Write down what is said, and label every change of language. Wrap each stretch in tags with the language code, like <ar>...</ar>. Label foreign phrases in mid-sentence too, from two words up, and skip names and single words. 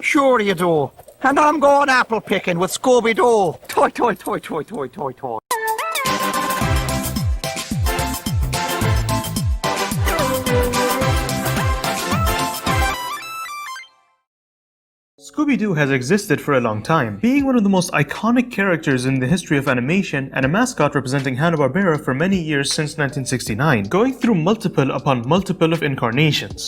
<en>Sure you do. And I'm going apple picking with Scooby-Doo. Toy, toy, toy, toy, toy, toy, toy. Scooby-Doo has existed for a long time, being one of the most iconic characters in the history of animation and a mascot representing Hanna-Barbera for many years since 1969, going through multiple upon multiple of incarnations.</en>